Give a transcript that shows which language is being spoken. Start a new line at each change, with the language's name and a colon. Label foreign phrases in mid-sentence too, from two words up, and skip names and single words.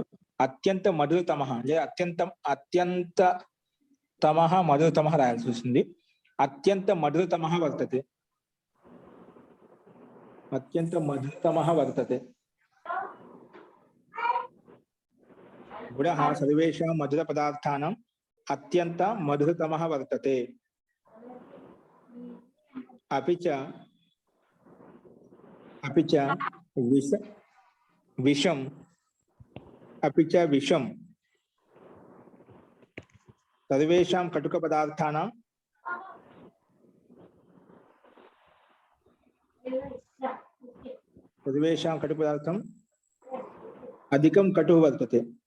Sanskrit: అత్యంత మధురతమః
Telugu: లేదా
Sanskrit: అత్యంత తమః మధురతమః
Telugu: రాయాల్సి వస్తుంది.
Sanskrit: అత్యంత మధురతమః వర్తతే. అత్యంత మధురతమః వర్తతే. గుడః సర్వేషాం మధుర పదార్థానాం అత్యంత మధురతమః వర్తతే. अपि च विषम अपि च विषम सर्वेषां कटुक पदार्थानां सर्वेषां कटुक पदार्थम् अधिकं कटुः वर्तते.